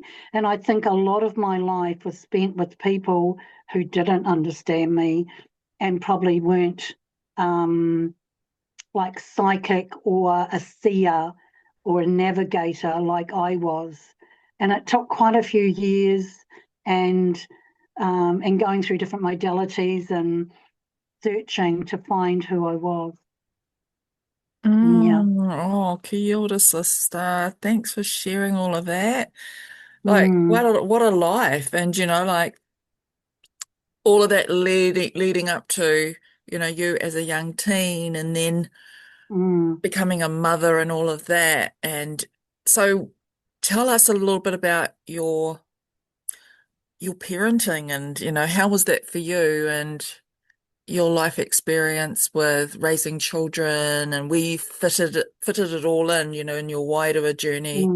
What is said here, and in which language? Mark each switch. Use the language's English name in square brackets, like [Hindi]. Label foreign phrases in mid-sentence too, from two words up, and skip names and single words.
[English] And I think a lot of my life was spent with people who didn't understand me and probably weren't like psychic or a seer or a navigator like I was. And it took quite a few years and going through different modalities and searching to find who I was. Yeah. [Māori] Oh, kia ora, [English] sister. Thanks for sharing all of that. Like, Mm, what a life. And, like all of that leading up to, you as a young teen and then mm. becoming a mother and all of that. And so tell us a little bit about your parenting and, how was that for you and your life experience with raising children, and we fitted it all in, in your wider journey